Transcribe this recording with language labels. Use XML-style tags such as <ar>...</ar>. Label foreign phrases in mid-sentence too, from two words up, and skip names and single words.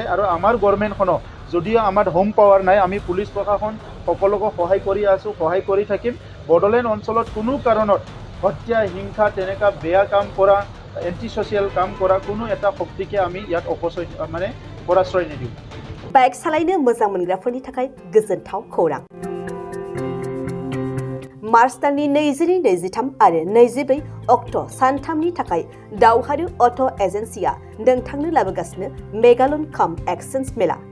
<as>আৰু আমাৰ গভৰ্ণমেণ্টখনক যদিও আমাৰ</as> <en>home power</en> <as>নাই, আমি পুলিচ প্ৰশাসন সকলোকে সহায় কৰি আছোঁ, সহায় কৰি থাকিম। বড়োলেণ্ড অঞ্চলত কোনো কাৰণত হত্যা, হিংসা, তেনেকুৱা বেয়া কাম কৰা,</as> <en>anti social</en> <as>কাম কৰা কোনো এটা শক্তিকে আমি ইয়াত পৰাশ্ৰয় নিদিওঁ।</as> <brx>बाइक सालायनो मोजां मोनग्राफोरनि थाखाय गोजोनथाव खौरां। मार्च दाननि 22-23 आरो 24 अक्ट' सानथामनि थाखाय दावहारु अट' एजेन्सिया नोंथांनो लाबोगासिनो मेगालन काम एक्सचेन्ज मेला।</brx>